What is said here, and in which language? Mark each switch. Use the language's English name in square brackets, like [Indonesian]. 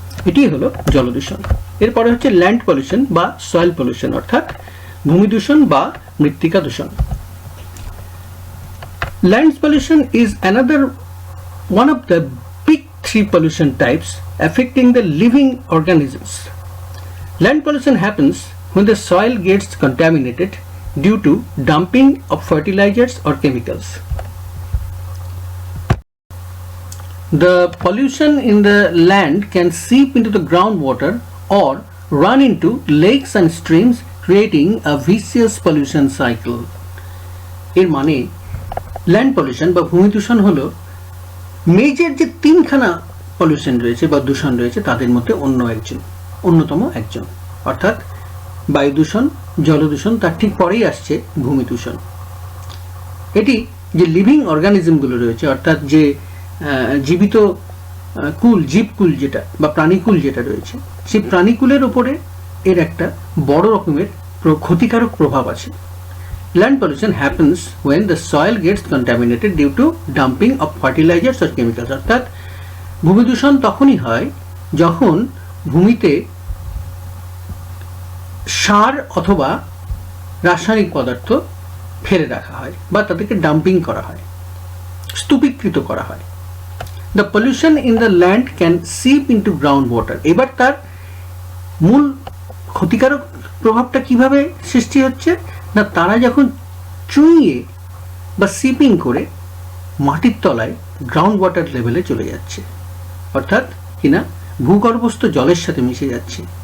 [Bangla] এটি হলো জলদূষণ। এরপরে হচ্ছে ল্যান্ড পলিউশন বা সয়েল পলিউশন, অর্থাৎ ভূমি দূষণ বা মৃত্তিকা দূষণ। [English] Land pollution is another one of the big three pollution types affecting the living organisms. Land pollution happens when the soil gets contaminated due to dumping of fertilizers or chemicals. The pollution in the land can seep into the groundwater or run into lakes and streams, creating a vicious pollution cycle. [Bangla] এর মানে land pollution বা ভূমি দূষণ হলো major যে তিনখানা pollution রয়েছে বা দূষণ রয়েছে তাদের মধ্যে অন্যতম একজন, অর্থাৎ বায়ু দূষণ, জলদূষণ, তার ঠিক পরেই আসছে ভূমি দূষণ। এটি যে লিভিং অর্গানিজমগুলো রয়েছে, অর্থাৎ যে জীবিত জীবকুল যেটা বা প্রাণীকুল যেটা রয়েছে, সেই প্রাণীকুলের উপরে এর একটা বড় রকমের ক্ষতিকারক প্রভাব আছে। [English] Land pollution happens when the soil gets contaminated due to dumping of fertilizers or chemicals, [Bangla] অর্থাৎ ভূমি দূষণ তখনই হয় যখন ভূমিতে সার অথবা রাসায়নিক পদার্থ ফেলে রাখা হয় বা তাদেরকে ডাম্পিং করা হয়, স্তূপীকৃত করা হয়। [English] The pollution in the land can seep into groundwater. [Bangla] এবার তার মূল ক্ষতিকারক প্রভাবটা কিভাবে সৃষ্টি হচ্ছে না, তারা যখন চুইয়ে বা সিপিং করে মাটির তলায় গ্রাউন্ড ওয়াটার লেভেলে চলে যাচ্ছে, অর্থাৎ কিনা ভূগর্ভস্থ জলের সাথে মিশে যাচ্ছে।